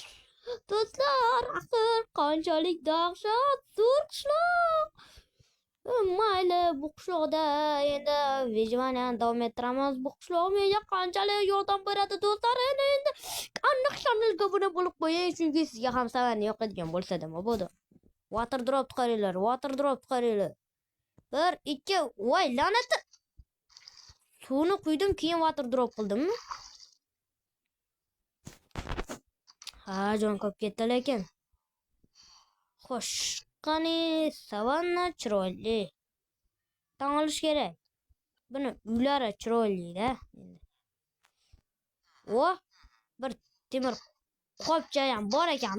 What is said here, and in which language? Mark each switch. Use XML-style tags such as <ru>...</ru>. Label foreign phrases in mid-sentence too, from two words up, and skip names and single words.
<uz>Axir qanchalik dahshat zo'r qishloq. Mayli, bu qishloqda endi vijvaniyani davom ettiramiz. Bu qishloq menga qanchalik yordam beradi do'stlar. Endi aniq kanalga obuna bo'lib qo'ying, chunki sizga ham savanna yoqadigan bo'lsa-da bo'ldi.</uz> <en>Water drop</en> <uz>chiqaringlar. 1 2 voy la'nati. Suvni quydim, keyin</uz> <en>water drop</en> <uz>qildimmi? Ha, jon ko'p ketdi lekin. Xo'sh, qani savanna chiroyli. Tan olish kerak. Buni uylari chiroyli-da. Bir temir qopcha ham bor ekan.</uz>